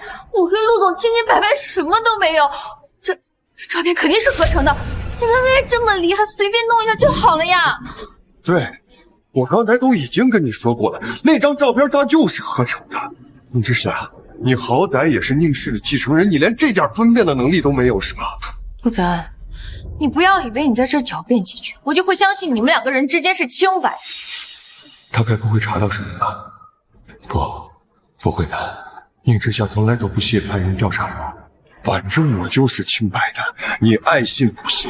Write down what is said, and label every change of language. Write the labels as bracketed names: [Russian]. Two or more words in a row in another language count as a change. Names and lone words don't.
[Chinese] 我跟陸總清清白白，什麼都沒有。這照片肯定是合成的，现在为这麼離，還隨便弄一下就好了呀。對，我剛才都已經跟你說過了，那張照片它就是合成的。寧之夏，你好歹也是寧氏的繼承人，你連這點分辨的能力都沒有是嗎？陸澤安，你不要以為你在這狡辯幾句，我就會相信你們兩個人之間是清白。他該不會查到什麼吧？不會的，寧之夏從來都不屑派人調查我，反正我就是清白的，你愛信不信。